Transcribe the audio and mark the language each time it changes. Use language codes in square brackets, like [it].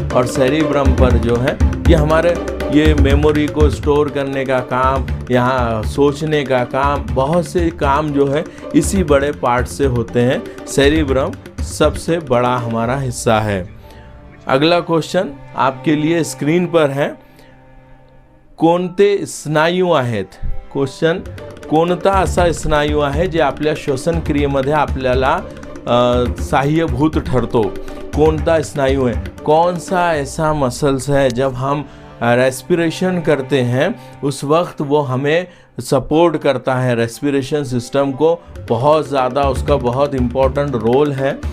[hi] और सेरिब्रम पर जो है ये हमारे, ये मेमोरी को स्टोर करने का काम, यहाँ सोचने का काम, बहुत से काम जो है इसी बड़े पार्ट से होते हैं। सेरिब्रम सबसे बड़ा हमारा हिस्सा है। अगला क्वेश्चन आपके लिए स्क्रीन पर है, [mr] कोणते स्नायू आहेत? क्वेश्चन, कोणता असा स्नायू आहे जे आपल्या श्वसन क्रियेमध्ये आपल्याला सहाय्यभूत ठरतो? कोणता स्नायू है? [hi] कौन सा ऐसा मसल्स है जब हम रेस्पिरेशन करते हैं उस वक्त वो हमें सपोर्ट करता है, रेस्पिरेशन सिस्टम को बहुत ज़्यादा, उसका बहुत इम्पोर्टेंट रोल है।